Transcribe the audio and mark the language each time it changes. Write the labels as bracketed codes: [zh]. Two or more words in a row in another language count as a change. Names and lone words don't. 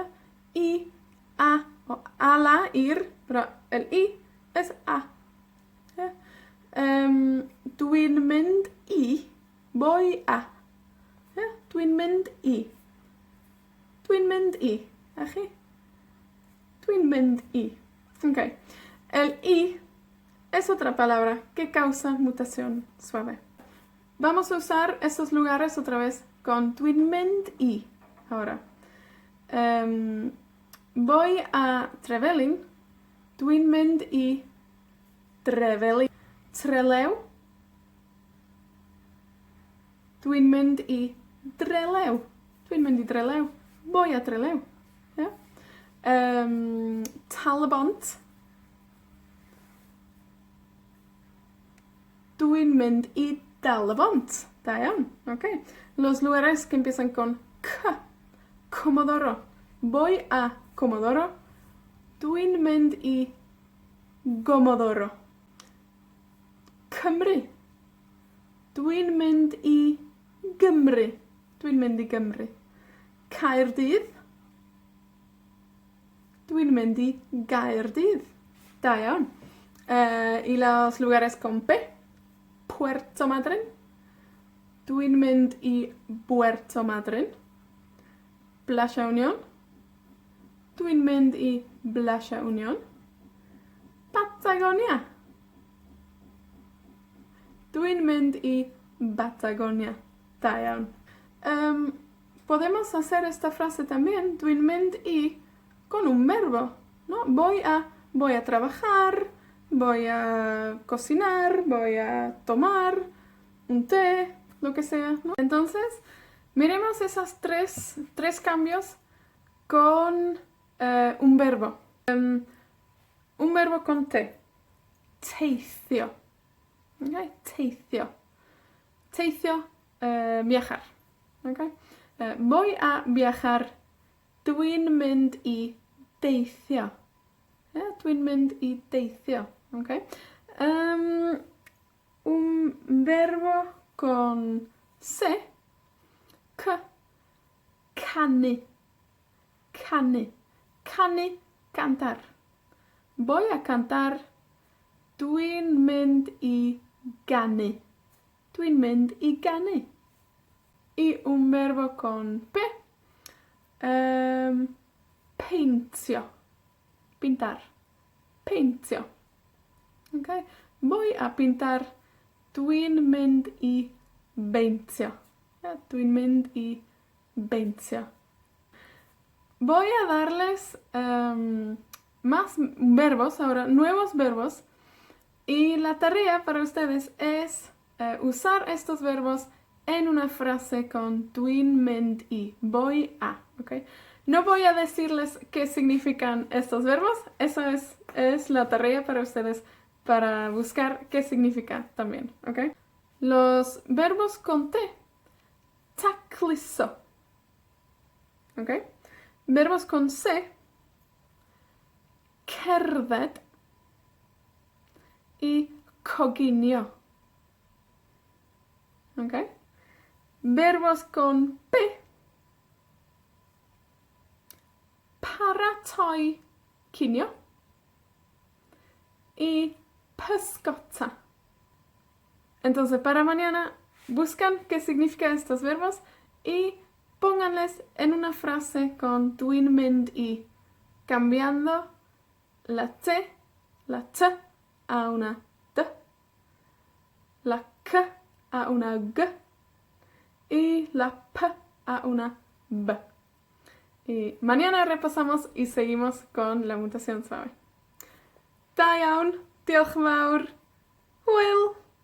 [es] I, a, o a la, ir, pero el i es a. [cy] ¿Yeah? Dwi'n mynd i, [es] voy a. [cy] ¿Yeah? Dwi'n mynd i. Dwi'n mynd i. ¿Achi? Dwi'n mynd i. Ok. [es] El i es otra palabra que causa mutación suave. Vamos a usar estos lugares otra vez con [cy] dwi'n mynd i. [es] Ahora. Voy a Trevelin. [cy] Dwi'n mynd i Trevelin. Trelew. Dwi'n mynd i Drelew. Dwi'n mynd i Drelew. [es] Voy a Trelew. [cy] Yeah? Talybont. Dwi'n mynd i Dalybont. Da iawn. Okay. [es] Los lugares que empiezan con K. Comodoro. Voy a Comodoro. [cy] Dwi'n mynd i Gomodoro. Cymru. Dwi'n mynd i Gymru. Dwi'n mynd i Gymru. Caerdydd. Dwi'n mynd i Gaerdydd. Da iawn. [es] Y los lugares con P. [cy] Puerto Madryn. Dwi'n mynd i Puerto Madryn. Playa Unión. Dwi'n mynd i Blasia Union. Patagonia. Dwi'n mynd i Patagonia. Da iawn. [es] Podemos hacer esta frase también. [cy] Dwi'n mynd i [es] con un verbo, ¿no? Voy a trabajar, voy a cocinar, voy a tomar un té, lo que sea, ¿no? Entonces, miremos esos tres cambios con un verbo. Un verbo con T. Teithio. [cy] Okay? Teithio. Teithio, [es] viajar. Okay? Voy a viajar. [cy] Dwi'n mynd i deithio. Dwi'n mynd i deithio. Okay? [es] Un verbo con C. [cy] Canu. Canu. Canu, [es] cantar. Voy a cantar. [cy] Dwi'n mynd i ganu. Dwi'n mynd i ganu. [es] Y un verbo con P. [cy] Peintio. [es] Pintar. Peintio. Okay? Voy a pintar. [cy] Dwi'n mynd i beintio. Dwi'n mynd i beintio. [es] Voy a darles más verbos, ahora nuevos verbos. Y la tarea para ustedes es usar estos verbos en una frase con [cy] dwi'n mynd i. [es] Voy a. ¿Okay? No voy a decirles qué significan estos verbos. Eso es la tarea para ustedes para buscar qué significa también. ¿Okay? Los verbos con T. Takliso. ¿Okay? Verbos con C. [cy] Cerdded y coginio. [es] ¿Okay? Verbos con P. [cy] Paratoi cinio y pyscota. [es] Entonces, para mañana, buscan qué significan estos verbos y pónganles en una frase con [cy] dwi'n mynd i, [es] cambiando la T a una T, la K a una G y la P a una B. Y mañana repasamos y seguimos con la mutación suave. [cy] Da iawn, diolch yn fawr, hwyl!